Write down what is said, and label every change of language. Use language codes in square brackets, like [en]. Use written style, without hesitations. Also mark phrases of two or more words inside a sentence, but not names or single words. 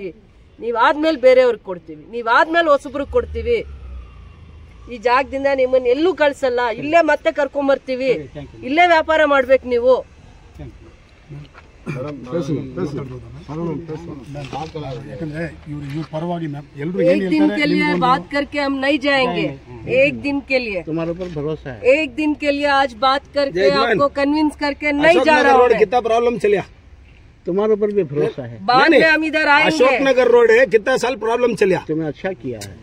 [kn] ನೀವಾದ್ಮೇಲೆ ಬೇರೆಯವ್ರಿಗೆ ಕೊಡ್ತೀವಿ, ನೀವಾದ್ಮೇಲೆ ಹೊಸಬ್ರಿಗೆ ಕೊಡ್ತೀವಿ. ಈ ಜಾಗದಿಂದ ನಿಮ್ಮನ್ನ ಎಲ್ಲೂ ಕಳ್ಸಲ್ಲ, ಇಲ್ಲೇ ಮತ್ತೆ ಕರ್ಕೊಂಬರ್ತೀವಿ, ಇಲ್ಲೇ ವ್ಯಾಪಾರ ಮಾಡ್ಬೇಕು ನೀವು. ಯಾಕಂದ್ರೆ ಇವ್ರ ಪರವಾಗಿ ಮ್ಯಾಮ್ ಎಲ್ಲರೂ [hi] एक दिन के लिए बात करके हम नहीं जाएंगे, एक दिन के लिए, तुम्हारे ऊपर भरोसा है। एक दिन के लिए आज बात करके आपको कन्विंस करके नहीं जा रहा हूँ। कितना प्रॉब्लम चलिया, तुम्हारे ऊपर भी भरोसा है। बाद में हम इधर आएंगे। अशोक नगर रोड है, कितना साल प्रॉब्लम चलिया, तुमने अच्छा किया है।